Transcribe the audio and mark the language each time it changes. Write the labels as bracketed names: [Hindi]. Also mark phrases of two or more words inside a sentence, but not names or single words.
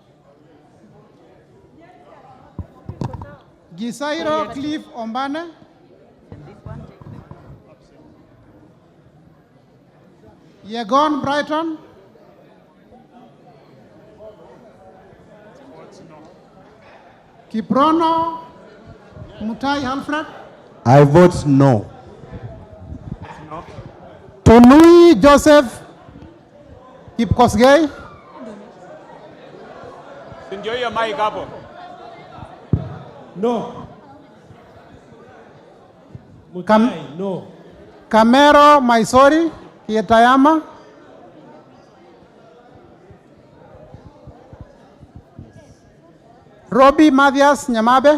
[English] Gisairo Cliff Ombane. Yegon Brighton. Kiprono Mutai Alfred. I vote no. Tunui Joseph Kipkosgei. Enjoy your mic hapo. No. No. Camero Maisori Kietayama. Robbie Mathias Nyamabe.